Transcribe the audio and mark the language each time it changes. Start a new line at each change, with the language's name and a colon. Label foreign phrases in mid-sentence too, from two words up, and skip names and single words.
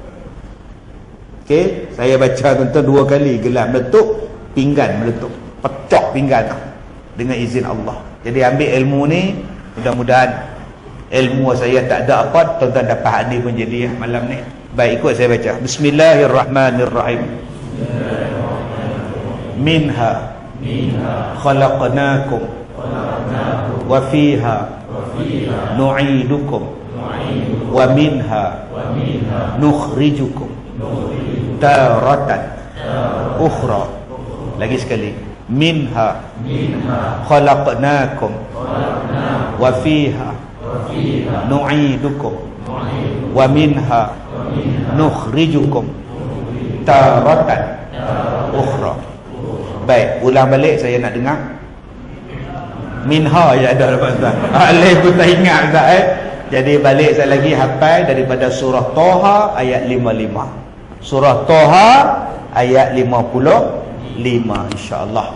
Malay: Okey, saya baca tuan-tuan 2 kali, gelas meletup, pinggan meletup, pecah pinggan dengan izin Allah. Jadi ambil ilmu ni, mudah-mudahan ilmu saya tak ada apa, tuan-tuan dapat hadis pun jadi malam ni. Baik, ikut saya baca.
Arabic: بسم الله الرحمن الرحيم منها خلقناكم وفيها نعيدكم ومنها نخرجكم تارة أخرى.
Malay: Lagi sekali.
Arabic: منها خلقناكم وفيها نعيدكم ومنها نخرجكم تارة أخرى.
Malay: Baik, ulang balik saya nak dengar. Minha je ada lepas tuan. Alif pun tak ingat tak Jadi balik saya lagi hafal daripada surah Toha ayat 55. Surah Toha ayat 55 insya-Allah.